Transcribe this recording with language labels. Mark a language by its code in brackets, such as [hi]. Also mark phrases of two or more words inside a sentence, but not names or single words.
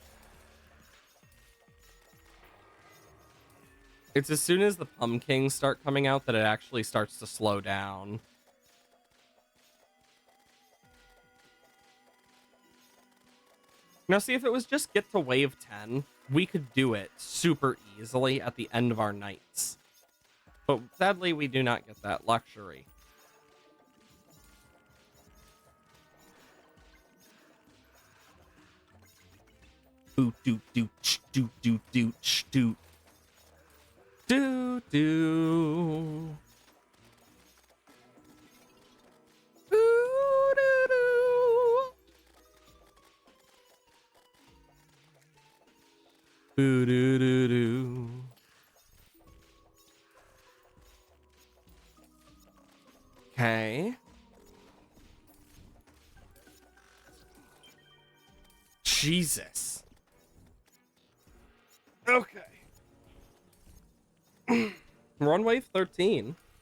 [en] It's as soon as the pumpkins start coming out that it actually starts to slow down. Now, see, if it was just get to wave 10, we could do it super easily at the end of our nights. But sadly, we do not get that luxury. Boot, doot, doot, doot, doot, doot, doot. Do, do. Ooh, do, do. Boo, do, do, do. Okay. Jesus. Okay. We're on wave 13.